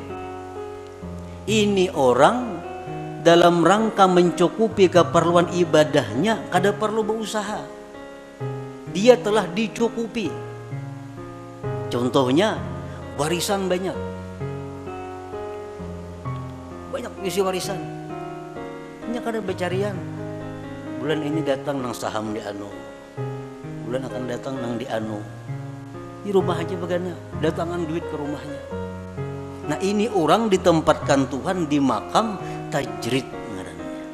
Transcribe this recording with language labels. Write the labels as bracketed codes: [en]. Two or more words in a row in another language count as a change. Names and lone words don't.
[id] Ini orang dalam rangka mencukupi keperluan ibadahnya kada perlu berusaha. Dia telah dicukupi. Contohnya warisan banyak. Banyak isi warisan. [bjn] Ini kada bercarian. Bulan ini datang nang saham di anu. Bulan akan datang nang di anu. [id] Di rumah aja bagaimana, datangan duit ke rumahnya. Nah, ini orang ditempatkan Tuhan di makam tajrid ngarannya.